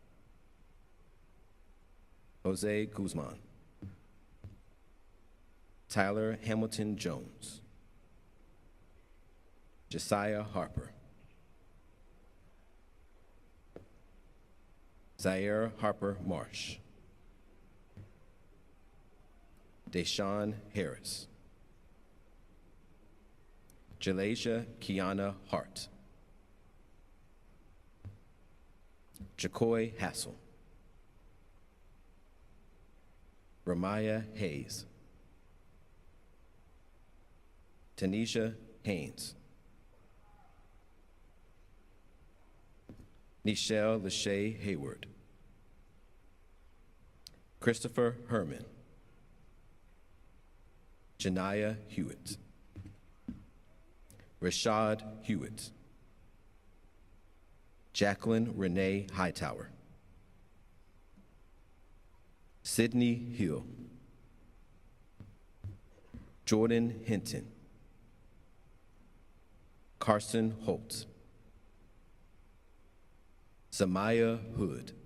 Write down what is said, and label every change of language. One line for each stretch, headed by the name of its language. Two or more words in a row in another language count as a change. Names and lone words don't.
English: Jose Guzman, Tyler Hamilton Jones, Josiah Harper, Zaire Harper Marsh, Deshaun Harris, Jalasia Kiana Hart, Jacoy Hassel, Ramaya Hayes, Tanisha Haynes, Nichelle Lachey Hayward, Christopher Herman, Janiyah Hewitt, Rashad Hewitt, Jacqueline Renee Hightower, Sydney Hill, Jordan Hinton, Carson Holt, Zamaya Hood,